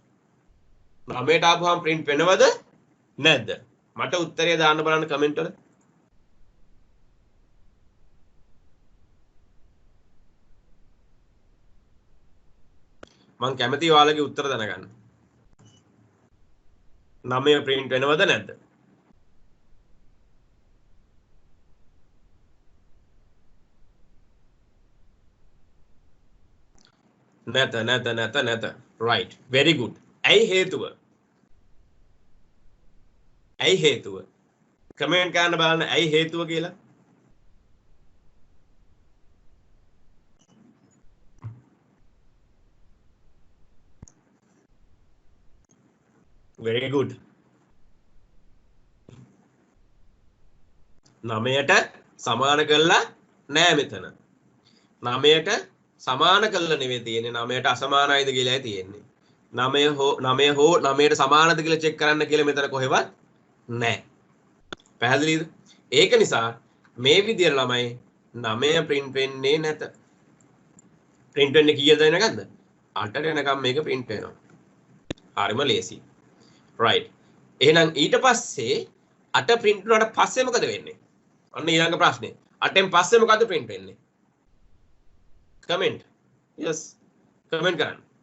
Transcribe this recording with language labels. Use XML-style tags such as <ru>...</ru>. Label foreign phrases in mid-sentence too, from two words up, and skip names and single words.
<si>9ට ආවම print වෙනවද නැද්ද මට උත්තරය දාන්න බලන්න කමෙන්ට් වල මං කැමති ඔයාලගේ උත්තර දැනගන්න 9 print වෙනවද නැද්ද නැත</si> <en>right very good</en> <si>ඇයි හේතුව කමෙන්ට් කරන්න බලන්න ඇයි හේතුව කියලා</si> <en>very good</en> <si>9ට සමාන කරලා නෑ මෙතන 9ට සමාන කරලා නෙවෙයි තියෙන්නේ 9ට අසමානයිද කියලායි තියෙන්නේ 9 හෝ 9ට සමානද කියලා චෙක් කරන්න කියලා මෙතන කොහෙවත් නෑ පැහැදිලිද ඒක නිසා මේ විදියට ළමයි 9 print වෙන්නේ නැත print වෙන්නේ කීයද දැනගන්නද 8ට එනකම් මේක print වෙනවා හරිම ලේසි right එහෙනම් ඊට පස්සේ 8 print වුණාට පස්සේ මොකද වෙන්නේ අන්න ඊළඟ ප්‍රශ්නේ 8න් පස්සේ මොකද print වෙන්නේ</si> <en>comment yes comment</en> <si>කරන්න</si>